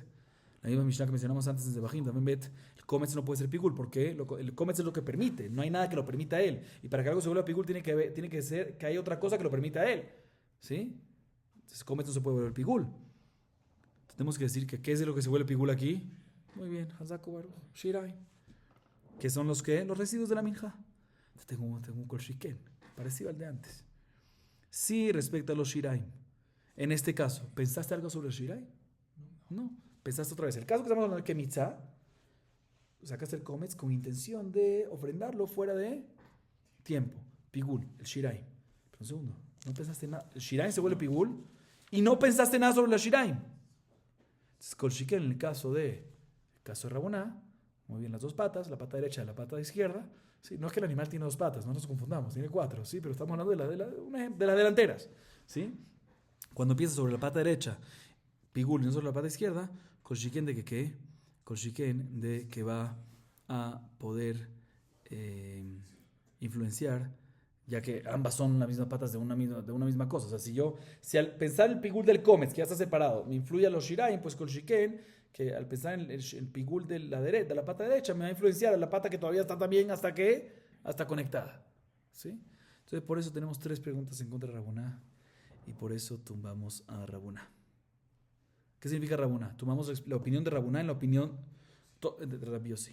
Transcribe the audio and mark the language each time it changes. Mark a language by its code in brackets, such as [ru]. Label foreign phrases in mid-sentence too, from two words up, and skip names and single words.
[es] La misma Mishnah que mencionamos antes en Zebahim también bet, el kometz no puede ser pigul porque el kometz es lo que permite. No hay nada que lo permita a él. Y para que algo se vuelva pigul tiene que ser que hay otra cosa que lo permita a él. ¿Sí? Entonces el kometz no se puede volver pigul. Tenemos que decir que ¿qué es de lo que se vuelve pigul aquí? Muy bien. [he] חזק וברוך. שיריים. [es] ¿Qué son los qué? Los residuos de la minja. Tengo un [he] כל שכן, [es] parecido al de antes. Sí, respecto a los shiraim. En este caso, ¿pensaste algo sobre los shiraim? No. ¿Pensaste otra vez? El caso que estamos hablando de kemitzá, sacaste el kometz con intención de ofrendarlo fuera de tiempo. Pigul, el shiraim. Pero un segundo, no pensaste nada. El shiraim se vuelve pigul y no pensaste nada sobre los shiraim. Entonces, [he] כל שכן [es] en el caso de Rabuná, muy bien las dos patas, la pata derecha y la pata izquierda. Sí, no es que el animal tiene 2 patas, no nos confundamos, tiene 4, ¿sí? Pero estamos hablando de las delanteras, ¿sí? Cuando empieza sobre la pata derecha, pigul, y no sobre la pata izquierda, [he] כל שכן [es] de que ¿qué? [he] כל שכן [es] de que va a poder influenciar, ya que ambas son las mismas patas de una misma cosa. O sea, si al pensar el pigul del kometz, que ya está separado, me influye a los shiraim, pues [he] כל שכן, [es] que al pensar en el pigul de la pata derecha, me va a influenciar a la pata que todavía está también hasta conectada. ¿Sí? Entonces, por eso tenemos 3 preguntas en contra de Rabuná y por eso tumbamos a Rabuná. ¿Qué significa Rabuná? Tomamos la opinión de Rabuná en la opinión de Rabbi Yossi.